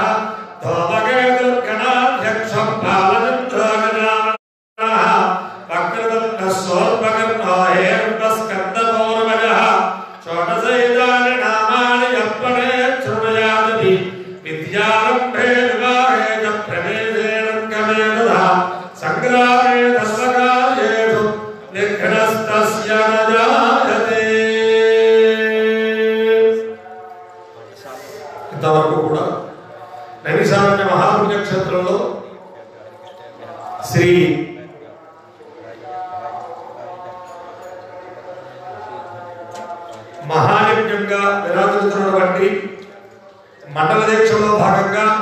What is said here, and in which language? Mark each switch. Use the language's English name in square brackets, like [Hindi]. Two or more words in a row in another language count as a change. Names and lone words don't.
[Sanskrit] धूमकेतुर्गणाध्यक्षं बालचन्द्रो गजाननः वक्रतुण्डः सोऽल्पकर्णो हेरम्बस्कन्दपूर्वजः षोडशैतानि नामानि यः पठेत् शृणुयादपि विद्यारम्भे विवाहे च प्रवेशेनङ्गमे तथा सङ्ग्रामे सर्वकार्येषु विघ्नस्तस्य न जायते। [Telugu] ఇంతవరకు కూడా నైమిషారణ్య మహాపుణ్యక్షేత్రంలో శ్రీ మహాయజ్ఞంగా విరాజిల్లుతున్నటువంటి మండల దీక్షలో భాగంగా